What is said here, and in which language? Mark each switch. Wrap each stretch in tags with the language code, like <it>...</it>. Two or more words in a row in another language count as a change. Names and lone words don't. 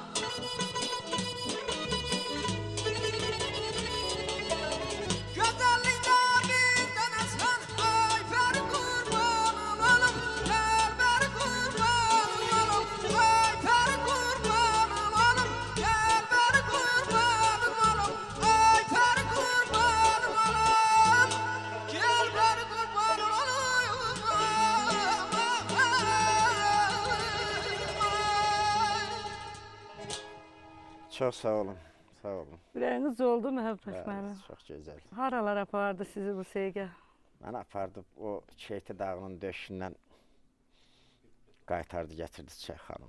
<tr>Güzellikte bir tane sen ayfer kurbanın olur, elber kurbanın olur, ayfer kurbanın olur, elber kurbanın olur, ayfer kurbanın olur, elber kurbanın olur.</tr> <az>Çox sağ olun, sağ olun. Ürəyiniz oldu məhəbbət Bəli, mənim. çox gözəl. Haralar apardı sizi bu sevgi? Mən apardı o Keyti dağının döşündən qaytardı, gətirdi Çiçək xanım.</az>